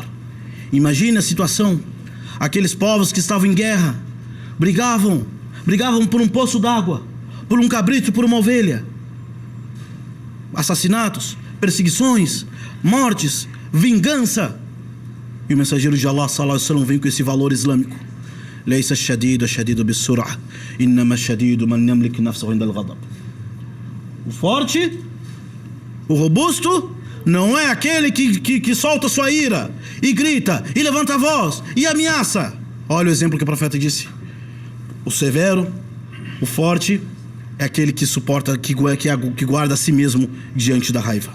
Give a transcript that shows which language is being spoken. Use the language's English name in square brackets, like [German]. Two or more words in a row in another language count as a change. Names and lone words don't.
[Portuguese] Imagine a situação: aqueles povos que estavam em guerra brigavam por um poço d'água, por um cabrito, por uma ovelha. Assassinatos, perseguições, mortes, vingança. E o mensageiro de Allah [Arabic] صلى الله عليه وسلم [Portuguese] vem com esse valor islâmico: [Arabic] ليس الشديد بالصرعة، إنما الشديد من يملك نفسه عند الغضب. [Portuguese] O forte, o robusto, não é aquele que solta sua ira e grita e levanta a voz e ameaça. Olha o exemplo que o profeta disse: o severo, o forte, é aquele que suporta, que guarda a si mesmo diante da raiva.